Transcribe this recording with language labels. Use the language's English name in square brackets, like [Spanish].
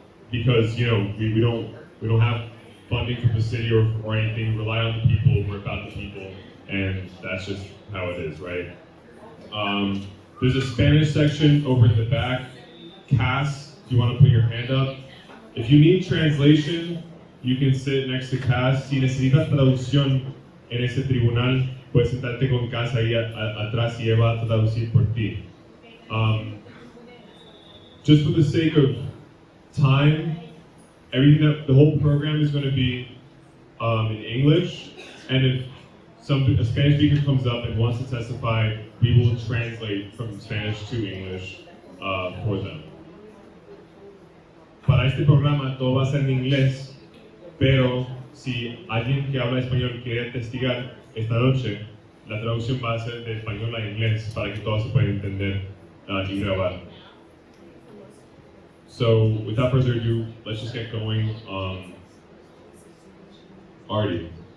[English] Because we don't have funding from the city or anything. We rely on the people. We're about the people, and that's just how it is, right? There's a Spanish section over in the back. Cass, if you want to put your hand up. If you need translation, you can sit next to Cass. [Spanish] Si necesitas traducción en ese tribunal, puedes sentarte con Cass ahí atrás y ella va a traducir por ti. [English] Just for the sake of time, the whole program is going to be in English, and if a Spanish speaker comes up and wants to testify, we will translate from Spanish to English for them. [Spanish] Para este programa todo va a ser en inglés. Pero si alguien que habla español quiere testigar esta noche, la traducción va a ser de español a inglés para que todos se puedan entender y grabar. [English] So, without further ado, let's just get going. Artie.